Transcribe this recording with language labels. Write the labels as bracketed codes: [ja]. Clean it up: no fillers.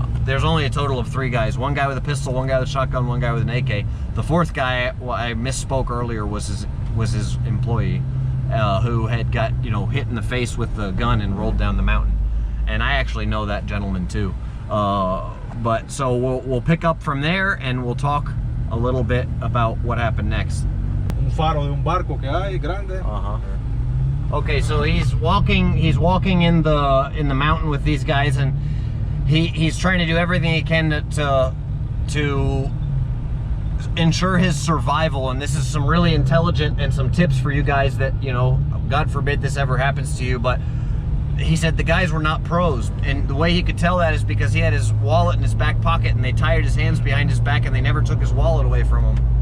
[en] There's only a total of 3 guys. 1 guy with a pistol, 1 guy with a shotgun, 1 guy with an AK. The 4th guy, well, I misspoke earlier, was his employee. who had got, you know, hit in the face with the gun and rolled down the mountain. And I actually know that gentleman too. But so we'll pick up from there and we'll talk a little bit about what happened next. [es] Un faro de un barco que hay grande. [en] Okay, so he's walking in the mountain with these guys, and he's trying to do everything he can to ensure his survival. And this is some really intelligent and some tips for you guys that, you know, God forbid this ever happens to you, but he said the guys were not pros, and the way he could tell that is because he had his wallet in his back pocket and they tied his hands behind his back and they never took his wallet away from him.